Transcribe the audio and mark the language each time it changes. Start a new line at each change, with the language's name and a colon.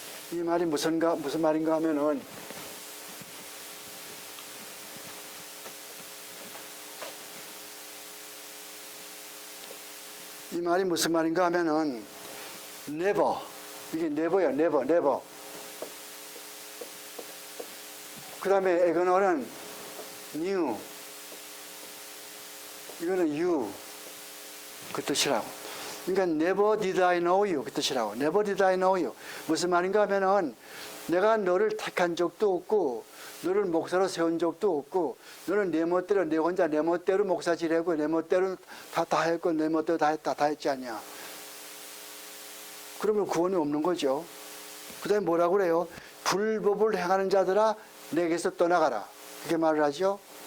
Korean: 이 말이 무슨 말인가 하면은 이 말이 무슨 말인가 하면은 never, 이게 never예요.
English: never.
Korean: 그 다음에 에그너는 new, 이거는 you, 그 뜻이라고. 그러니까
English: never did I know you,
Korean: 그 뜻이라고.
English: never did I know you.
Korean: 무슨 말인가 하면은 내가 너를 택한 적도 없고 너를 목사로 세운 적도 없고 너는 내 멋대로 내 혼자 내 멋대로 목사 지내고 내 멋대로 다 했고 내 멋대로 다 했지 않냐. 그러면 구원이 없는 거죠. 그 다음에 뭐라고 그래요? 불법을 행하는 자들아 내게서 떠나가라. 그렇게 말을 하죠.